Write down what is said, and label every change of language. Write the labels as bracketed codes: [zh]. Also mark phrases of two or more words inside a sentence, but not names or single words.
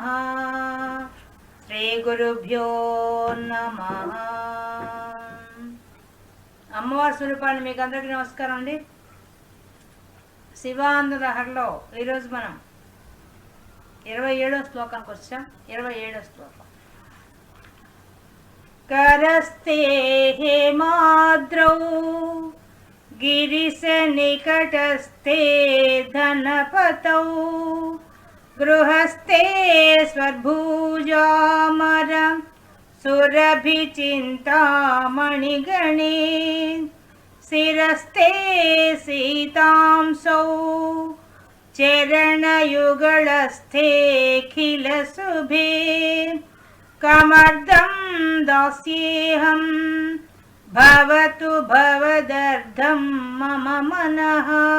[sa] శ్రీ గురుభ్యో నమః. [te] అమ్మవారి స్వరూపాన్ని మీకు అందరికీ నమస్కారం అండి. శివానందలహరిలో ఈరోజు మనం 27వ శ్లోకానికి వచ్చాం. 27వ శ్లోకం. [sa] करस्ते हेमाद्रौ गिरिशनिकटस्थे धनपतौ गृहस्थे स्वर्भुजामरं सुरभिचिन्तामणिगणे शिरस्ते सीतांसौ चरणयुगलस्थेऽखिलशुभे कमर्दं दास्येऽहं भवतु भवदर्धं मम मनः.